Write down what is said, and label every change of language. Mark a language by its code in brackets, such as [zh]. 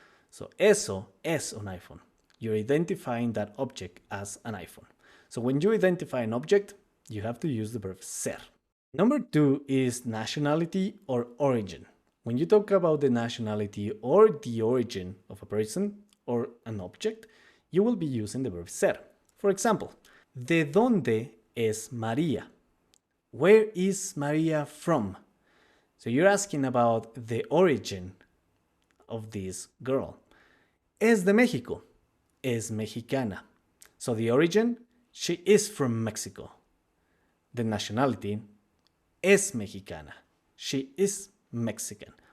[en] So [es] eso es un iPhone. [en] You're identifying that object as an iPhone. So when you identify an object, you have to use the verb ser. Number 2 is nationality or origin. When you talk about the nationality or the origin of a person or an object, you will be using the verb ser. For example, [es] ¿de dónde es María? [en] Where is María from? So you're asking about the origin of this girl. [es] Es de México. Es mexicana. [en] So the origin, she is from Mexico. The nationality, [es] es mexicana. [en] She is Mexican.